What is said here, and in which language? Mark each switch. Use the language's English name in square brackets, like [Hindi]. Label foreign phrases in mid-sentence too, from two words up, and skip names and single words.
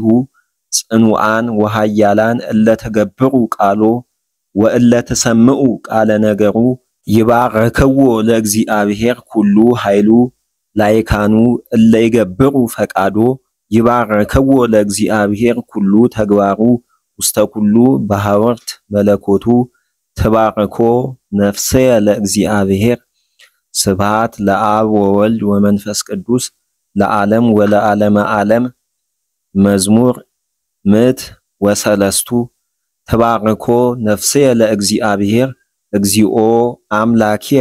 [Geez] ጽኑዓን ወሃያላን እለ ተገብሩ ቃሎ ወእለ ተሰምዑ ቃለ ነገሩ ይባረክዎ ለእግዚአብሔር ኩሉ ኃይሉ ላይካኑ እለ ይገብሩ ፈቃዶ ይባረክዎ ለእግዚአብሔር ኩሉ ተግባሩ ውስተ ኩሉ በሐወርት መለኮቱ ተባረኮ ነፍሴ ለእግዚአብሔር ስብሐት ለአብ ወወልድ ወመንፈስ ቅዱስ ለዓለም ወለዓለመ ዓለም መዝሙር ምት ወሰለስቱ ተባረኮ ነፍሴ ለእግዚአብሔር እግዚኦ አምላኪየ